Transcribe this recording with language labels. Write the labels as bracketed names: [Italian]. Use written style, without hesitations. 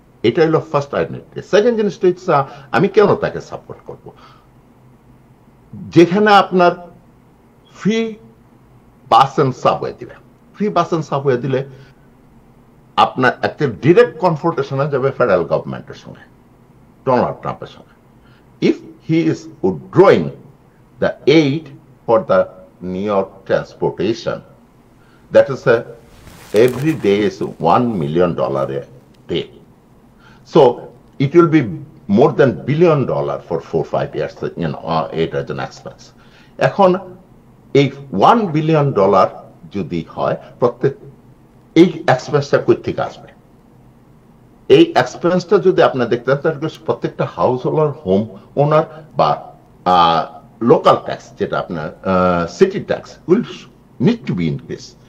[Bangla] এটা হইল first identity. Second জিনিসটা হচ্ছে আমি কেন তাকে সাপোর্ট করব? যেখানে আপনার [English] free bus and subway [Bangla] দিবে, ফ্রি বাস এন্ড সাবওয়ে দিলে আপনার একটা ডিরেক্ট কনফ্রন্টেশনে যাবে ফেডারেল গভর্নমেন্টের সঙ্গে, ডোনাল্ড ট্রাম্পের সঙ্গে। If he is withdrawing the aid [English] for the New York transportation, that is every day is $1 million a day, so it will be more than $1 billion for 4-5 years, it as an expense. [Bangla] এখন এই $1 billion যদি হয়, প্রত্যেক এই এক্সপেন্সটা কই থেকে আসবে? এই এক্সপেন্সটা যদি আপনি দেখতেন, তাহলে প্রত্যেকটা হাউস হোল্ডার, হোম ওনার বা লোকাল ট্যাক্স, যেটা আপনার city tax, [English] Will need to be increase.